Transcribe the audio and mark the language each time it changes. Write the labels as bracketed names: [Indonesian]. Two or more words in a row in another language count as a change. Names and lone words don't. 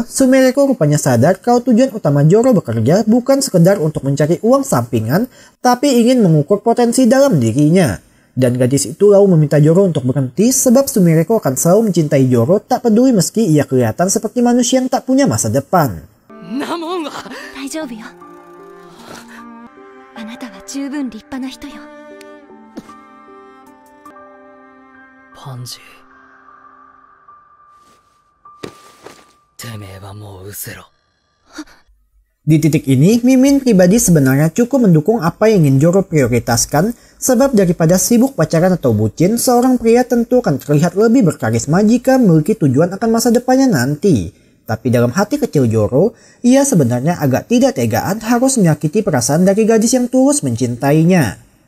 [Indonesian] Sumireko rupanya sadar kalau tujuan utama Joro bekerja bukan sekedar untuk mencari uang sampingan, tapi ingin mengukur potensi dalam dirinya. Dan gadis itu lalu meminta Joro untuk berhenti sebab Sumireko akan selalu mencintai Joro tak peduli meski ia kelihatan seperti manusia yang tak punya masa depan. [Japanese] 大丈夫よ。あなたは十分立派な人よ。パンジー、てめえはもう失せろ。 [Indonesian] Di titik ini, Mimin pribadi sebenarnya cukup mendukung apa yang ingin Joro prioritaskan, sebab daripada sibuk pacaran atau bucin, seorang pria tentu akan terlihat lebih berkarisma jika memiliki tujuan akan masa depannya nanti. Tapi dalam hati kecil Joro, ia sebenarnya agak tidak tegaan harus menyakiti perasaan dari gadis yang tulus mencintainya.